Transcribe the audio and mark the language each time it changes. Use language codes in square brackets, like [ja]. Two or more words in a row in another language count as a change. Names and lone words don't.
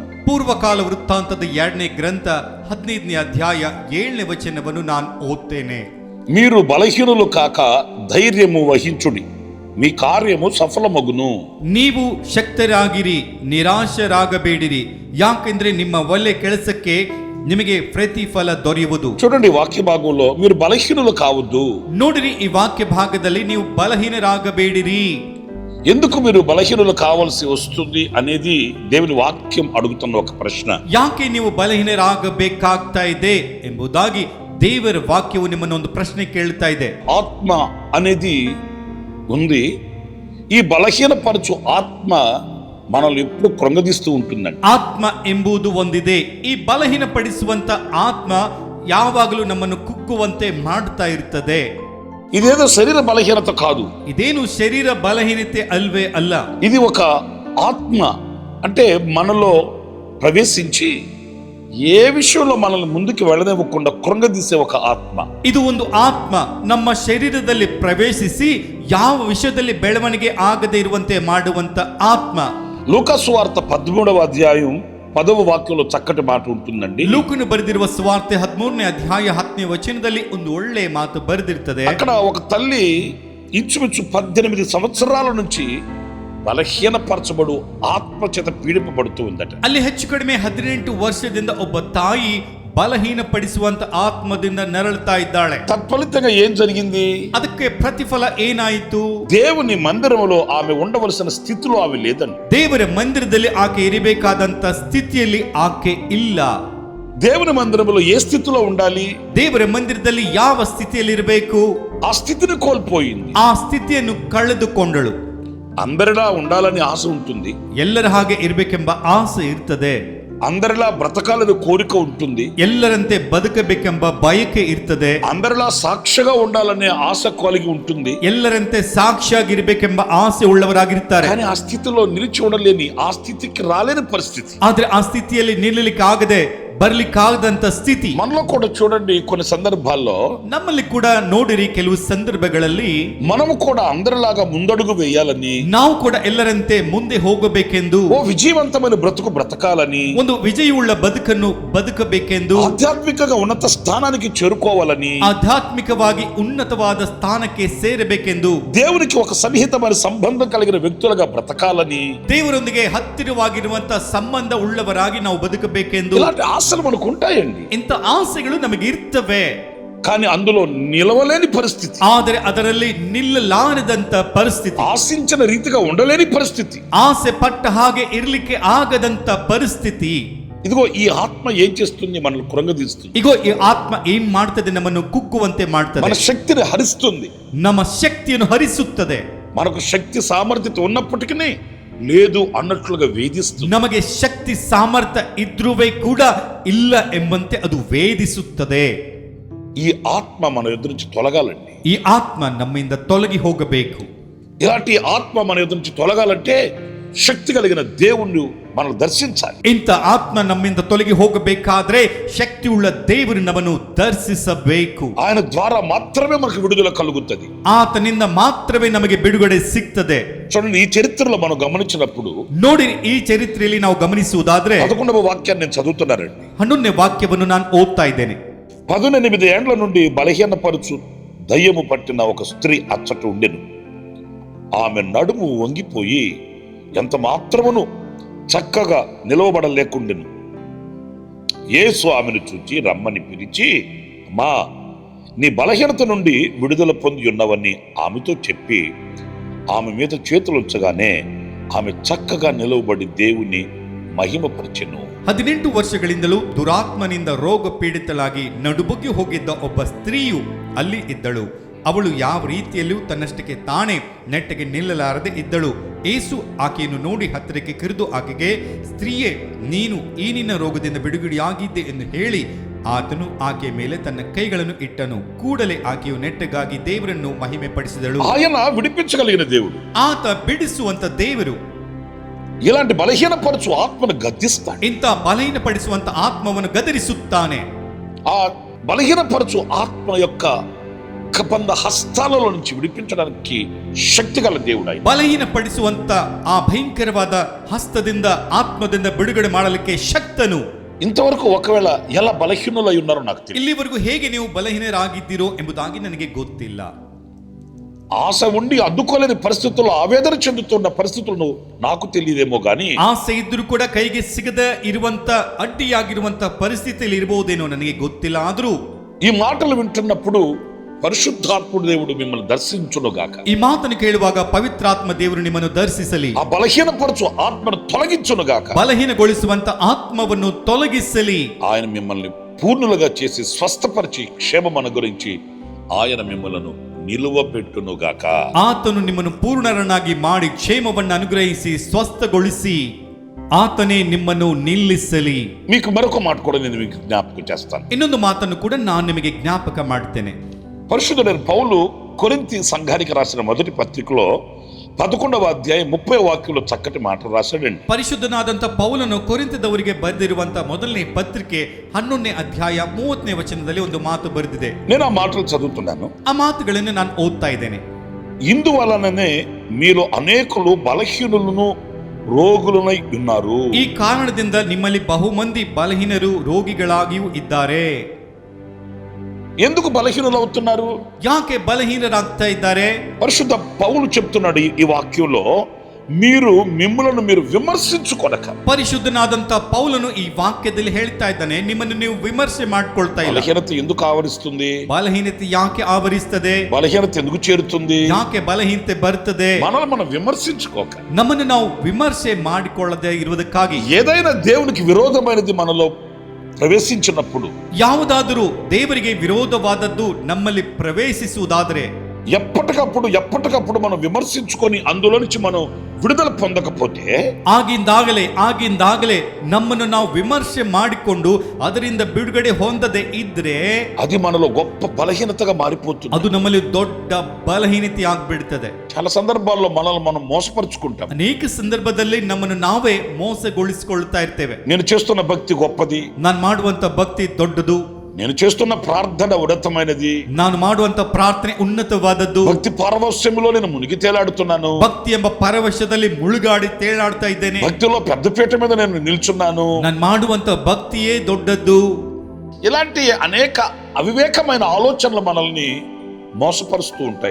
[kn] ಪೂರ್ವಕಾಲ ವೃತ್ತಾಂತದ 2ನೇ ಗ್ರಂಥ 15ನೇ ಅಧ್ಯಾಯ 7ನೇ ವಚನವನ್ನು ನಾನು ಓದ್ತೇನೆ. [te] మీరు బలహీనులు కాక ధైర్యము వహించుడి, మీ కార్యము సఫలమగును. [kn] ನೀವು ಶಕ್ತರಾಗಿರಿ, ನಿರಾಶರಾಗಬೇಡಿರಿ, ಯಾಕೆಂದ್ರೆ ನಿಮ್ಮ ಒಳ್ಳೆ ಕೆಲಸಕ್ಕೆ ನಿಮಗೆ ಪ್ರತಿಫಲ ದೊರೆಯುವುದು. [te] చూడండి, వాక్య భాగంలో మీరు బలహీనులు కావద్దు. [kn] ನೋಡಿರಿ, ಈ ವಾಕ್ಯ ಭಾಗದಲ್ಲಿ ನೀವು బలహీనరాగಬೇಡಿರಿ. [te] ఎందుకు మీరు బలహీనులు కావాల్సి వస్తుంది అనేది దేవుని వాక్యం అడుగుతున్న ఒక ప్రశ్న. [kn] ಯಾಕೆ ನೀವು ಬಲಹೀನರಾಗಬೇಕಾಗ್ತಾ ಇದೆ ಎಂಬುದಾಗಿ ದೇವರ ವಾಕ್ಯವು ನಿಮ್ಮನ್ನೊಂದು ಪ್ರಶ್ನೆ ಕೇಳ್ತಾ ಇದೆ. [te] ఆత్మ అనేది ఉంది. ఈ బలహీనపరచు ఆత్మ మనల్ని ఎప్పుడు కృంగదీస్తూ ఉంటుందండి. [kn] ಆತ್ಮ ಎಂಬುದು ಒಂದಿದೆ. ಈ ಬಲಹೀನಪಡಿಸುವಂತ ಆತ್ಮ ಯಾವಾಗಲೂ ನಮ್ಮನ್ನು ಕುಗ್ಗುವಂತೆ ಮಾಡ್ತಾ ಇರ್ತದೆ. [te] ఇదేదో శరీర బలహీనత కాదు. [kn] ಇದೇನು ಶರೀರ ಬಲಹೀನತೆ ಅಲ್ವೇ ಅಲ್ಲ. [te] ఇది ఒక ఆత్మ, అంటే మనలో ప్రవేశించి ఏ విషయంలో మనల్ని ముందుకు వెళ్ళనివ్వకుండా కృంగదీసే ఒక ఆత్మ. [kn] ಇದು ಒಂದು ಆತ್ಮ ನಮ್ಮ ಶರೀರದಲ್ಲಿ ಪ್ರವೇಶಿಸಿ ಯಾವ ವಿಷಯದಲ್ಲಿ ಬೆಳವಣಿಗೆ ಆಗದೆ ಇರುವಂತೆ ಮಾಡುವಂತ ಆತ್ಮ. [te] లూకా సువార్త 13వ అధ్యాయం 10వ వాక్యంలో చక్కటి మాట ఉంటుందండి. [kn] ಲೂಕನು ಬರೆದಿರುವ ಸುವಾರ್ತೆ 13ನೇ ಅಧ್ಯಾಯ 10ನೇ ವಚನದಲ್ಲಿ ಒಂದು ಒಳ್ಳೆ ಮಾತು ಬರೆದಿರ್ತದೆ. [te] అక్కడ ఒక తల్లి ఇంచుమించు 18 సంవత్సరాల నుంచి బలహీనపరచబడు ఆత్మ చేత పీడింపబడుతూ ఉందట. [kn] ಅಲ್ಲಿ ಹೆಚ್ಚು ಕಡಿಮೆ 18 ವರ್ಷದಿಂದ ಒಬ್ಬ ತಾಯಿ ಬಲಹೀನಪಡಿಸುವಂತ ಆತ್ಮದಿಂದ ನರಳುತ್ತಾ ಇದ್ದಾಳೆ. [te] తత్ఫలితంగా ఏం జరిగింది? [kn] ಅದಕ್ಕೆ ಪ್ರತಿಫಲ ಏನಾಯಿತು? [te] దేవుని మందిరంలో ఆమె ఉండవలసిన స్థితిలో ఆమె లేదండి. [kn] ದೇವರ ಮಂದಿರದಲ್ಲಿ ಆಕೆ ಇರಬೇಕಾದಂತ ಸ್ಥಿತಿಯಲ್ಲಿ ಆಕೆ ಇಲ್ಲ. [te] దేవుని మందిరంలో ఏ స్థితిలో ఉండాలి? [kn] ದೇವರ ಮಂದಿರದಲ್ಲಿ ಯಾವ ಸ್ಥಿತಿಯಲ್ಲಿ ಇರಬೇಕು? [te] ఆ స్థితిని కోల్పోయింది. [kn] ಆ ಸ್ಥಿತಿಯನ್ನು ಕಳೆದುಕೊಂಡಳು. [te] అందరిలా ఉండాలని ఆశ ఉంటుంది. [kn] ಎಲ್ಲರ ಹಾಗೆ ಇರಬೇಕೆಂಬ ಆಸೆ ಇರ್ತದೆ. [te] అందరిలా బ్రతకాలని కోరిక ఉంటుంది. [kn] ಎಲ್ಲರಂತೆ ಬದುಕಬೇಕೆಂಬ ಬಯಕೆ ಇರ್ತದೆ. [te] అందరిలా సాక్షిగా ఉండాలనే ఆశ కలిగి ఉంటుంది. [kn] ಎಲ್ಲರಂತೆ ಸಾಕ್ಷಿಯಾಗಿರ್ಬೇಕೆಂಬ ಆಸೆ ಉಳ್ಳವರಾಗಿರ್ತಾರೆ. [te] కానీ ఆ స్థితిలో నిలిచి ఉండలేని, ఆ స్థితికి రాలేని పరిస్థితి. [kn] ಆದ್ರೆ ಆ ಸ್ಥಿತಿಯಲ್ಲಿ ನಿಲ್ಲಲಿಕ್ಕೆ ಆಗದೆ ಬರ್ಲಿಕ್ಕಾಗದಂತ ಸ್ಥಿತಿ. [te] మనలో కూడా చూడండి, కొన్ని సందర్భాల్లో [kn] ನಮ್ಮಲ್ಲಿ ಕೂಡ ನೋಡಿರಿ, ಕೆಲವು ಸಂದರ್ಭಗಳಲ್ಲಿ [te] మనము కూడా అందరిలాగా ముందడుగు వేయాలని, [kn] ನಾವು ಕೂಡ ಎಲ್ಲರಂತೆ ಮುಂದೆ ಹೋಗಬೇಕೆಂದು, [te] ఓ విజయవంతమైన బ్రతుకు బ్రతకాలని, [kn] ಒಂದು ವಿಜಯವುಳ್ಳ ಬದುಕನ್ನು ಬದುಕಬೇಕೆಂದು, [te] ఆధ్యాత్మికంగా ఉన్నత స్థానానికి చేరుకోవాలని, [kn] ಆಧ್ಯಾತ್ಮಿಕವಾಗಿ ಉನ್ನತವಾದ ಸ್ಥಾನಕ್ಕೆ ಸೇರಬೇಕೆಂದು, [te] దేవునికి ఒక సన్నిహితమైన సంబంధం కలిగిన వ్యక్తులుగా బ్రతకాలని, [kn] ದೇವರೊಂದಿಗೆ ಹತ್ತಿರವಾಗಿರುವಂತಹ ಸಂಬಂಧ ಉಳ್ಳವರಾಗಿ ನಾವು ಬದುಕಬೇಕೆಂದು [te] ఇలాంటి ఆశలు మనకు ఉంటాయండి. [kn] ಇಂಥ ಆಸೆಗಳು ನಮಗೆ ಇರ್ತವೆ. [te] కానీ అందులో నిలవలేని పరిస్థితి, [kn] ಆದರೆ ಅದರಲ್ಲಿ ನಿಲ್ಲಲಾರದಂತ ಪರಿಸ್ಥಿತಿ, [te] ఆశించిన రీతిగా ఉండలేని పరిస్థితి. [kn] ಆಸೆ ಪಟ್ಟ ಹಾಗೆ ಇರ್ಲಿಕ್ಕೆ ಆಗದಂತ ಪರಿಸ್ಥಿತಿ. [te] ఇదిగో ఈ ఆత్మ ఏం చేస్తుంది? మనల్ని కృంగదీస్తుంది, [kn] ಇಗೋ ಈ ಆತ್ಮ ಏನ್ ಮಾಡ್ತದೆ? ನಮ್ಮನ್ನು ಕುಗ್ಗುವಂತೆ ಮಾಡ್ತದೆ, [te] మన శక్తిని హరిస్తుంది, [kn] ನಮ್ಮ ಶಕ್ತಿಯನ್ನು ಹರಿಸುತ್ತದೆ. [te] మనకు శక్తి సామర్థ్యత ఉన్నప్పటికీ లేదు అన్నట్లుగా వేధిస్తుంది. [kn] ನಮಗೆ ಶಕ್ತಿ ಸಾಮರ್ಥ್ಯ ಇದ್ರುವೇ ಕೂಡ ಇಲ್ಲ ಎಂಬಂತೆ ಅದು ವೇದಿಸುತ್ತದೆ. [te] ఈ ఆత్మ మన ఎదురు నుంచి తొలగాలండి. [kn] ಈ ಆತ್ಮ ನಮ್ಮಿಂದ ತೊಲಗಿ ಹೋಗಬೇಕು. [te] ఇలాంటి ఆత్మ మన ఎదురు నుంచి తొలగాలంటే శక్తి కలిగిన దేవుణ్ణి మనం దర్శించాలి. [kn] ಇಂಥ ಆತ್ಮ ನಮ್ಮಿಂದ ತೊಲಗಿ ಹೋಗಬೇಕಾದ್ರೆ ಶಕ್ತಿ ಉಳ್ಳ ದೇವರು ನಮ್ಮನ್ನು ದರ್ಶಿಸಬೇಕು. [te] ఆయన ద్వారా మాత్రమే మనకు విడుదల కలుగుతుంది. [kn] ಆತನಿಂದ ಮಾತ್ರವೇ ನಮಗೆ ಬಿಡುಗಡೆ ಸಿಗ್ತದೆ. [te] చూడండి, ఈ చరిత్రలో మనం గమనించినప్పుడు [kn] ನೋಡಿ, ಈ ಚರಿತ್ರೆಯಲ್ಲಿ ನಾವು ಗಮನಿಸುವುದಾದ್ರೆ [te] 11వ వాక్యాన్ని నేను చదువుతున్నానండి. [kn] 11ನೇ వాక్ಯವನ್ನು ನಾನು ಓದ್ತಾ ಇದ್ದೇನೆ. [te] 18 ఏండ్ల నుండి బలహీనపరచు దయ్యము పట్టిన ఒక స్త్రీ అచ్చట ఉండెను. ఆమె నడుము వంగిపోయి ఎంత మాత్రమును చక్కగా నిలవబడలేకుండెను. యేసు ఆమెను చూచి రమ్మని పిలిచి, అమ్మా, నీ బలహీనత నుండి విడుదల పొంది ఉన్నవని ఆమెతో చెప్పి ఆమె మీద చేతులుంచగానే ఆమె చక్కగా నిలవబడి దేవుని మహిమపరిచెను. [kn] 18 ವರ್ಷಗಳಿಂದಲೂ ದುರಾತ್ಮನಿಂದ ರೋಗ ಪೀಡಿತಳಾಗಿ ನಡುಬುಗ್ಗಿ ಹೋಗಿದ್ದ ಒಬ್ಬ ಸ್ತ್ರೀಯು ಅಲ್ಲಿ ಇದ್ದಳು. ಅವಳು ಯಾವ ರೀತಿಯಲ್ಲೂ ತನ್ನಷ್ಟಕ್ಕೆ ತಾನೇ ನೆಟ್ಟಗೆ ನಿಲ್ಲಲಾರದೆ ಇದ್ದಳು. ಏಸು ಆಕೆಯನ್ನು ನೋಡಿ ಹತ್ತಿರಕ್ಕೆ ಕರೆದು ಆಕೆಗೆ, ಸ್ತ್ರೀಯೇ, ನೀನು ಈ ನಿನ್ನ ರೋಗದಿಂದ ಬಿಡುಗಡೆಯಾಗಿದ್ದೆ ಎಂದು ಹೇಳಿ ಆತನು ಆಕೆಯ ಮೇಲೆ ತನ್ನ ಕೈಗಳನ್ನು ಇಟ್ಟನು. ಕೂಡಲೇ ಆಕೆಯು ನೆಟ್ಟಗಾಗಿ ದೇವರನ್ನು ಮಹಿಮೆ ಪಡಿಸಿದಳು. [te] ఆయన విడిపించగలిగిన దేవుడు, [kn] ಆತ ಬಿಡಿಸುವಂತ ದೇವರು [te] ఇలాంటి బలహీనపరచు ఆత్మను గద్దిస్తాడు. [kn] ಇಂಥ ಬಲಹೀನಪಡಿಸುವಂತ ಆತ್ಮವನ್ನು ಗದರಿಸುತ್ತಾನೆ. [te] ఆ బలహీనపరచు ఆత్మ యొక్క కబంధ హస్తాలలో నుంచి విడిపించడానికి శక్తి గల దేవుడు ఆయన. [kn] ಬಲಹೀನಪಡಿಸುವಂತ ಆ ಭಯಂಕರವಾದ ಹಸ್ತದಿಂದ, ಆತ್ಮದಿಂದ ಬಿಡುಗಡೆ ಮಾಡಲಿಕ್ಕೆ ಶಕ್ತನು. [te] ఇంతవరకు ఒకవేళ ఎలా బలహీనులై ఉన్నారో నాకు తెలియదు. [kn] ಇಲ್ಲಿವರೆಗೂ ಹೇಗೆ ನೀವು ಬಲಹೀನರಾಗಿದ್ದೀರೋ ಎಂಬುದಾಗಿ ನನಗೆ ಗೊತ್ತಿಲ್ಲ. [te] ఆశ ఉండి అడ్డుకోలేని పరిస్థితుల్లో ఆవేదన చెందుతున్న పరిస్థితులను నాకు తెలియదేమో గాని, [kn] ಆಸೆ ಇದ್ರೂ ಕೂಡ ಕೈಗೆ ಸಿಗದ ಇರುವಂತ, ಅಡ್ಡಿಯಾಗಿರುವಂತ ಪರಿಸ್ಥಿತಿಯಲ್ಲಿ ಇರಬಹುದೇನೋ ನನಗೆ ಗೊತ್ತಿಲ್ಲ. ಆದ್ರೂ [te] ఈ మాటలు వింటున్నప్పుడు పరిశుద్ధాత్ముడు దేవుడు మిమ్మల్ని దర్శించునుగాక. [kn] ಈ ಮಾತನ್ನು ಕೇಳುವಾಗ ಪವಿತ್ರಾತ್ಮ ದೇವರು ನಿಮ್ಮನ್ನು ದರ್ಶಿಸಲಿ. [te] ఆ బలహీనపరచు ఆత్మను తొలగించునుగాక. [kn] ಬಲಹೀನಗೊಳಿಸುವಂತ ಆತ್ಮವನ್ನು ತೊಲಗಿಸಲಿ. [te] ఆయన మిమ్మల్ని పూర్ణులుగా చేసి స్వస్థపరిచి క్షేమం గురించి ఆయన మిమ్మలను నిలువబెట్టునుగాక. [kn] ಆತನು ನಿಮ್ಮನ್ನು ಪೂರ್ಣರನ್ನಾಗಿ ಮಾಡಿ ಕ್ಷೇಮವನ್ನು ಅನುಗ್ರಹಿಸಿ ಸ್ವಸ್ಥಗೊಳಿಸಿ ಆತನೇ ನಿಮ್ಮನ್ನು ನಿಲ್ಲಿಸಲಿ. [te] మీకు మరొక మాట కూడా నేను మీకు జ్ఞాపకం చేస్తాను. [kn] ಇನ್ನೊಂದು ಮಾತನ್ನು ಕೂಡ ನಾನು ನಿಮಗೆ ಜ್ಞಾಪಕ ಮಾಡ್ತೇನೆ. [te] పరిశుద్ధుడైన పౌలు కొరింథీ సంఘానికి రాసిన మొదటి పత్రికలో 11వ అధ్యాయం 30వ వాక్యంలో చక్కటి మాట రాశాడండి. [kn] ಪರಿಶುದ್ಧನಾದಂತ ಪೌಲನು ಕೊರಿಂಥದವರಿಗೆ ಬರೆದಿರುವಂತ ಮೊದಲನೇ ಪತ್ರಿಕೆ 11ನೇ ಅಧ್ಯಾಯ 30ನೇ ವಚನದಲ್ಲಿ ಒಂದು ಮಾತು ಬರೆದಿದೆ. [te] నేను ఆ మాటలు చదువుతున్నాను. [kn] ಆ ಮಾತುಗಳನ್ನು ನಾನು ಓದ್ತಾ ಇದ್ದೇನೆ. [te] ఇందువలననే మీలో అనేకులు బలహీనులను రోగులనై ఉన్నారు. [kn] ಈ ಕಾರಣದಿಂದ ನಿಮ್ಮಲ್ಲಿ ಬಹುಮಂದಿ ಬಲಹೀನರು ರೋಗಿಗಳಾಗಿಯೂ ಇದ್ದಾರೆ. [te] ఎందుకు బలహీనులు అవుతున్నారు? [kn] ಯಾಕೆ ಬಲಹೀನರಾಗ್ತಾ ಇದ್ದಾರೆ? [te] పరిశుద్ధ పౌలు చెప్తున్నాడు ఈ వాక్యంలో, మీరు మిమ్మల్ని మీరు విమర్శించుకొనక. [kn] ಪರಿಶುದ್ಧನಾದಂತ ಪೌಲನು ಈ ವಾಕ್ಯದಲ್ಲಿ ಹೇಳ್ತಾ ಇದ್ದಾನೆ, ನಿಮ್ಮನ್ನು ನೀವು ವಿಮರ್ಶೆ ಮಾಡ್ಕೊಳ್ತಾ ಇಲ್ಲ. [te] బలహీనత ఎందుకు ఆవరిస్తుంది? [kn] ಬಲಹೀನತೆ ಯಾಕೆ ಆವರಿಸ್ತದೆ? [te] బలహీనత ఎందుకు చేరుతుంది? [kn] ಯಾಕೆ ಬಲಹೀನತೆ ಬರ್ತದೆ? [te] మనల్ని మనం విమర్శించుకోక, [kn] ನಮ್ಮನ್ನು ನಾವು ವಿಮರ್ಶೆ ಮಾಡಿಕೊಳ್ಳದೆ ಇರುವುದಕ್ಕಾಗಿ, [te] ఏదైనా దేవునికి విరోధమైనది మనలో ప్రవేశించినప్పుడు, [kn] ಯಾವುದಾದರೂ ದೇವರಿಗೆ ವಿರೋಧವಾದದ್ದು ನಮ್ಮಲ್ಲಿ ಪ್ರವೇಶಿಸುವುದಾದರೆ, [te] ఎప్పటికప్పుడు మనం విమర్శించుకొని అందులో నుంచి మనం విడుదల పొందకపోతే [kn] ಆಗಿಂದಾಗಲೇ ನಮ್ಮನ್ನು ನಾವು ವಿಮರ್ಶೆ ಮಾಡಿಕೊಂಡು ಅದರಿಂದ ಬಿಡುಗಡೆ ಹೊಂದದೆ ಇದ್ರೆ [te] అది మనలో గొప్ప బలహీనతగా మారిపోతుంది. [kn] ಅದು ನಮ್ಮಲ್ಲಿ ದೊಡ್ಡ ಬಲಹೀನತೆ ಆಗ್ಬಿಡ್ತದೆ. [te] చాలా సందర్భాల్లో మనల్ని మనం మోసపరుచుకుంటాం. [kn] ಅನೇಕ ಸಂದರ್ಭದಲ್ಲಿ ನಮ್ಮನ್ನು ನಾವೇ ಮೋಸಗೊಳಿಸಿಕೊಳ್ತಾ ಇರ್ತೇವೆ. [te] నేను చేస్తున్న భక్తి గొప్పది, [kn] ನಾನು ಮಾಡುವಂತ ಭಕ್ತಿ ದೊಡ್ಡದು, [te] నేను చేస్తున్న ప్రార్థన ఉన్నతమైనది, [kn] ನಾನು ಮಾಡುವಂತ ಪ್ರಾರ್ಥನೆ ಉನ್ನತವಾದದ್ದು, [te] భక్తి పారవస్యంలో నేను మునిగి తేలాడుతున్నాను, [kn] ಭಕ್ತಿ ಎಂಬ ಪರವಶದಲ್ಲಿ ಮುಳುಗಾಡಿ ತೇಲಾಡ್ತಾ ಇದ್ದೇನೆ, [te] భక్తిలో పెద్దపీట మీద నేను నిల్చున్నాను, [kn] ನಾನು ಮಾಡುವಂತ ಭಕ್ತಿಯೇ ದೊಡ್ಡದ್ದು. [te] ఇలాంటి అనేక అవివేకమైన ఆలోచనలు మనల్ని మోసపరుస్తూ ఉంటాయి.